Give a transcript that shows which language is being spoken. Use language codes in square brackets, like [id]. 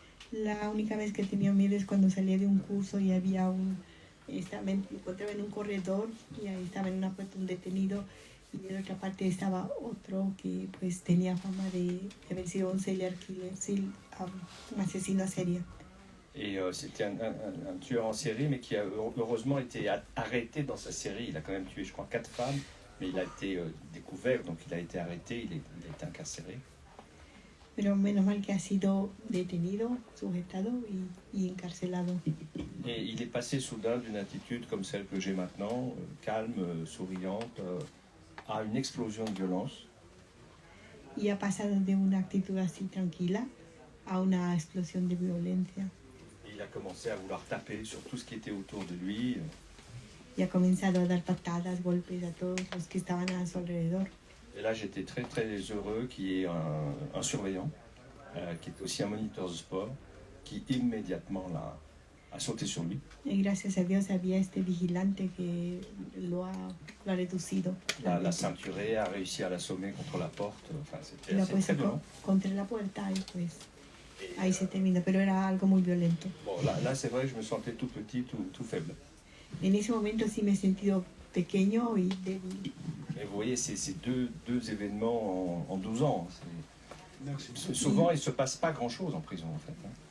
[es] La única vez que tenía miedo es cuando salía de un curso y había me encontraba en un corredor y ahí estaba en una puerta un detenido. Y en otra parte estaba otro que pues tenía fama de haber sido un serial killer, un asesino serio. [fr] Et c'était un tueur en série, mais qui a heureusement été arrêté dans sa série. Il a quand même tué, je crois, 4 femmes, mais il a été découvert, donc il a été arrêté, il a été incarcéré. [es] Pero menos mal que ha sido detenido, sujetado y encarcelado. [fr] Et il est passé soudain d'une attitude comme celle que j'ai maintenant, calme, souriante, à une explosion de violence. [es] Y ha pasado de una actitud así tranquila a una explosión de violencia. [fr] Et il a commencé à vouloir taper sur tout ce qui était autour de lui. [es] Y ha comenzado a dar patadas, golpes a todos los que estaban a su alrededor. [fr] Et là, j'étais très très heureux qu'il y ait un surveillant, qui est aussi un moniteur de sport, qui immédiatement a sauté sur lui. [es] Y gracias a Dios había este vigilante que lo ha reducido. [fr] La ceinturé, a réussi à l'assommer contre la porte. Enfin, c'était [es] Lo ha [fr] assez [es] puesto [fr] très violent. [es] contra la puerta y pues ahí se terminó, pero era algo muy violento. [fr] Bon, là c'est vrai que je me sentais tout petit, tout faible. [es] En ese momento sí me he sentido pequeño y débil. [fr] Mais vous voyez, c'est deux événements en 12 ans. Souvent, il ne se passe pas grand-chose en prison, en fait. Hein.